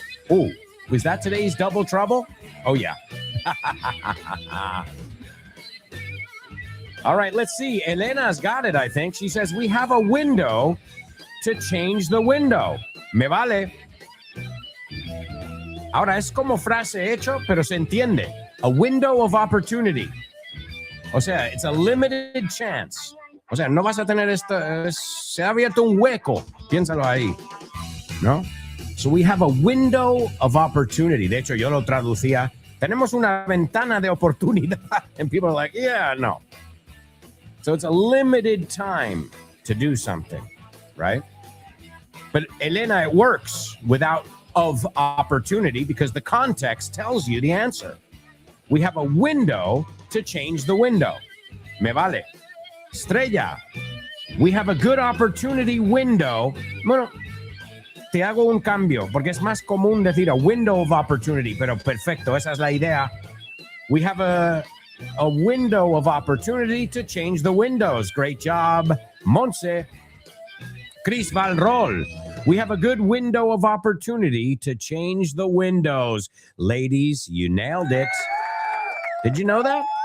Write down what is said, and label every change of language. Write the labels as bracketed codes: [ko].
[en] Oh, was that today's Double Trouble? Oh, yeah. All right, let's see. Elena's got it, I think. She says, we have a window to change the window. [es] Me vale. Ahora, es como frase hecho, pero se entiende. [en] A window of opportunity. [es] O sea, [en] it's a limited chance. [es] O sea, no vas a tener esto. Se ha abierto un hueco. Piénsalo ahí. ¿No? [en] So we have a window of opportunity. [es] De hecho, yo lo traducía. Tenemos una ventana de oportunidad. [en] And people are like, yeah, no. So it's a limited time to do something, right? But Elena, it works without of opportunity because the context tells you the answer. We have a window to change the window. [es] Me vale. [en] Estrella, we have a good opportunity window. [es] Bueno, te hago un cambio porque es más común decir [en] a window of opportunity, [es] pero perfecto, esa es la idea. [en] We have a window of opportunity to change the windows. Great job, Monse. Chris Valrol. We have a good window of opportunity to change the windows. Ladies, you nailed it. Did you know that?